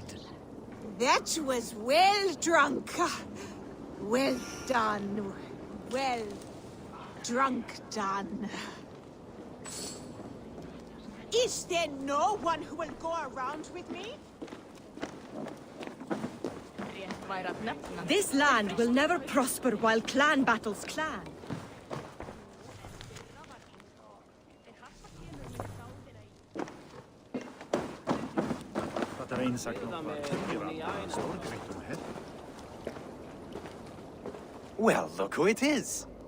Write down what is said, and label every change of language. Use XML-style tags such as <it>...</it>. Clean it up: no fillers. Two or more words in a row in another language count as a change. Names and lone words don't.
<en>That was well drunk. Well done. Well drunk done. Is there no one who will go around with me?</en> <is>Rétt væri að nefna.</is> <en>This land will never prosper while clan battles clan. Well, look who it is.</en>